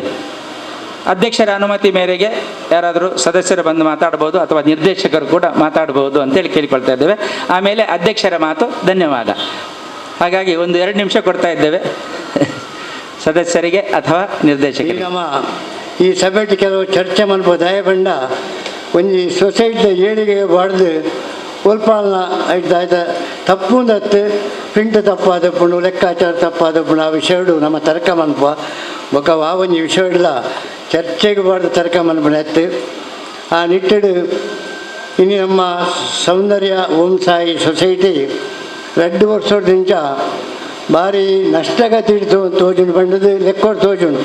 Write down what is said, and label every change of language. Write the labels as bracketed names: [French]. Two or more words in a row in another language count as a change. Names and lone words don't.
[Kannada] ಅಧ್ಯಕ್ಷರ ಅನುಮತಿ ಮೇರೆಗೆ ಯಾರಾದರೂ ಸದಸ್ಯರು ಬಂದು ಮಾತಾಡ್ಬೋದು ಅಥವಾ ನಿರ್ದೇಶಕರು ಕೂಡ ಮಾತಾಡ್ಬೋದು ಅಂತೇಳಿ ಕೇಳಿಕೊಳ್ತಾ ಇದ್ದೇವೆ. ಆಮೇಲೆ ಅಧ್ಯಕ್ಷರ ಮಾತು ಧನ್ಯವಾದ. ಹಾಗಾಗಿ ಒಂದು 2 ನಿಮಿಷ ಕೊಡ್ತಾ ಇದ್ದೇವೆ ಸದಸ್ಯರಿಗೆ ಅಥವಾ ನಿರ್ದೇಶಕರಿಗೆ. ನಮ್ಮ ಈ ಸಭೆಟ್ ಕೆಲವು ಚರ್ಚೆ ಮಾಡ್ಬೋದು. [Tulu] ದಯಬಂಡ ಒಂಜಿ ಸೊಸೈಟಿ ಏಳಿಗೆ ಬಾಡ್ದು ಒಲ್ಪಾಲ್ನ ಆಯ್ತು ತಪ್ಪು ಅಂದತ್ತು ಪ್ರಿಂಟ್ ತಪ್ಪಾದಪ್ಪುಂಡು ಲೆಕ್ಕಾಚಾರ ತಪ್ಪಾದಪ್ಪುಂಡು ಆ ವಿಷಯಡು ನಮ್ಮ ತರ್ಕ ಮನ್ಪ ಬೊಕ್ಕ ಆ ಒಂಜಿ ವಿಷಯಡ್ಲ ಚರ್ಚೆಗೆ ಬಾರ್ದು ತರ್ಕ ಮನ್ಪಣೆತ್ತು ಆ ನಿಟ್ಟಡು ಇನ್ನು ನಮ್ಮ ಸೌಂದರ್ಯ ಓಂ ಸಾಯಿ ಸೊಸೈಟಿ 2 ವರ್ಷದಿಂದ ಭಾರಿ ನಷ್ಟಗತಿ ತೋಜುಂಡು ಬಂಡದು ಲೆಕ್ಕೋಡು ತೋಜುಂಡು.